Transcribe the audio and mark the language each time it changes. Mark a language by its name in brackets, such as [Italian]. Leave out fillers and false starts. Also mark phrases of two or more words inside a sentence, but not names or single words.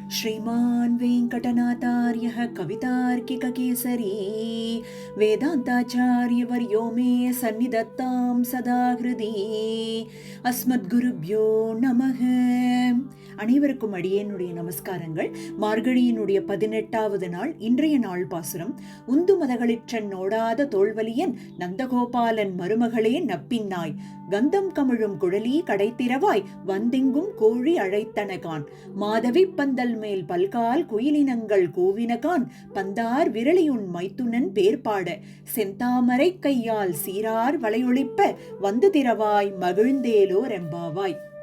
[Sanskrit] श्रीमान् वेङ्कटनाथार्यः कवितार्किककेसरी वेदान्ताचार्यवर्यो मे सन्निधत्तां सदा हृदि अस्मद्गुरुभ्यो நமः. [Tamil] அனைவருக்கும் அடியேனுடைய நமஸ்காரங்கள். மார்கழியினுடைய 18வது நாள் இன்றைய நாள் பாசுரம். உந்து மதகளிற்றன் நோடாத தோல்வலியன் நந்தகோபாலன் மருமகளே நப்பின்னாய் கந்தம் கமிழும் குழலி கடைத்திரவாய் வந்தெங்கும் கோழி அழைத்தனகான் மாதவி பந்தல் மேல் பல்கால் குயிலினங்கள் கூவினகான் பந்தார் விரலியுன் மைத்துனன் பேர்பாட செந்தாமரை கையால் சீரார் வளையொழிப்ப வந்து திரவாய் மகிழ்ந்தேலோ ரெம்பாவாய்.